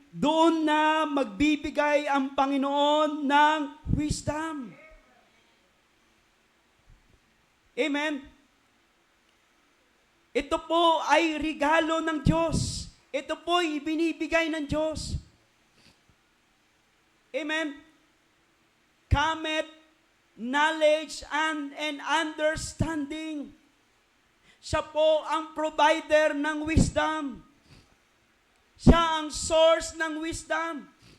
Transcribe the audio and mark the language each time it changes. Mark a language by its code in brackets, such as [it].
[tl] Doon na magbibigay ang Panginoon ng wisdom. Amen? Ito po ay regalo ng Diyos. Ito po ay ibinibigay ng Diyos. Amen? [en] Cometh knowledge and understanding. [tl] Siya po ang provider ng wisdom. Siya ang source ng wisdom.